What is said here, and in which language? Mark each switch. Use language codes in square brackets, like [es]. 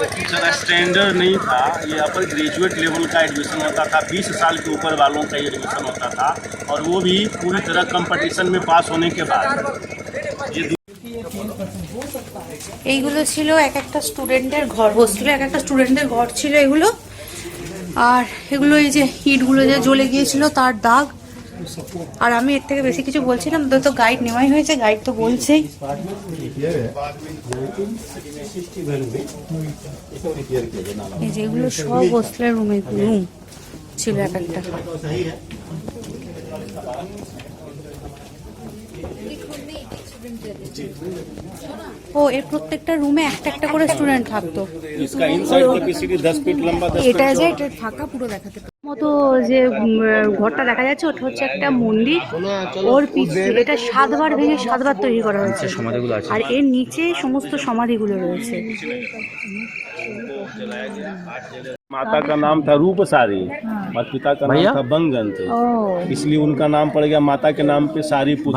[hi] Sir standard नहीं था, ये अपर ग्रेजुएट लेवल का एडमिशन होता था, 20 साल के ऊपर वालों का एडमिशन होता था, और वो भी पूरी तरह कंपटीशन में पास होने के बाद। [bn] এইগুলো ছিল এক একটা স্টুডেন্টের ঘর, হোস্টেলে এক একটা স্টুডেন্টের ঘর ছিল এগুলো। আর এগুলো এই যে ইটগুলো যে জ্বলে গিয়েছিল তার দাগ। আর আমি এর থেকে বেশি কিছু বলছি না, তো গাইড নেওয়াই হয়েছে, গাইড তো বলছেই। এই যে এগুলো সব হোস্টেলের রুম ছিল এক একটা। ও এর প্রত্যেকটা রুমে একটা একটা করে স্টুডেন্ট থাকতো। [hi] इसका इनसाइड कैपेसिटी 10 फीट लंबा, 10 [bn] এটা যে এটা ফাঁকা পুরো দেখাতে মতো যে ঘরটা দেখা যাচ্ছে, ওটা হচ্ছে একটা মন্দির। ওর পিছে এটা 7 বার ভেঙে 7 বার তৈরি করা হয়েছে, আর এর নিচে সমস্ত সমাধিগুলো রয়েছে। [hi] माता का नाम था रूपसारी और पिता का नाम था बंगंत, इसलिए उनका नाम पड़ गया माता के नाम पे सारी पुत्र।